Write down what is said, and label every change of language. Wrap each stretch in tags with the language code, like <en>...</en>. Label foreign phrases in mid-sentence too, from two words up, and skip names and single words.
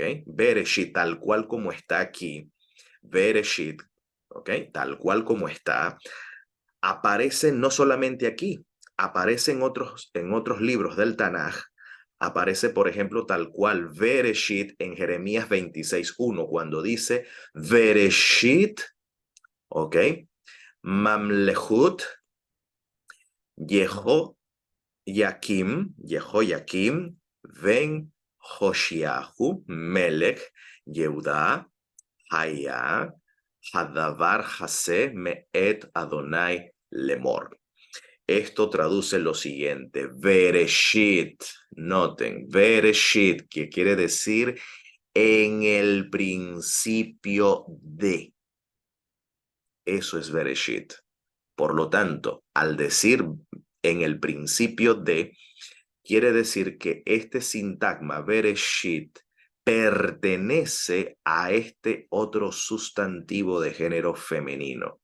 <es>Bereshit, tal cual como está aquí, Bereshit, ¿ok? Tal cual como está, aparece no solamente aquí, aparece en otros libros del Tanaj. Aparece, por ejemplo, tal cual Bereshit en Jeremías 26:1, cuando dice Bereshit, ¿ok?</es> <he>ממלכות יהויקים בן יאשיהו מלך יהודה היה הדבר הזה מאת אדוני לאמר.</he> <es>Esto traduce lo siguiente, Bereshit, noten, Bereshit, que quiere decir en el principio de. Eso es Bereshit. Por lo tanto, al decir en el principio de, quiere decir que este sintagma Bereshit pertenece a este otro sustantivo de género femenino.</es>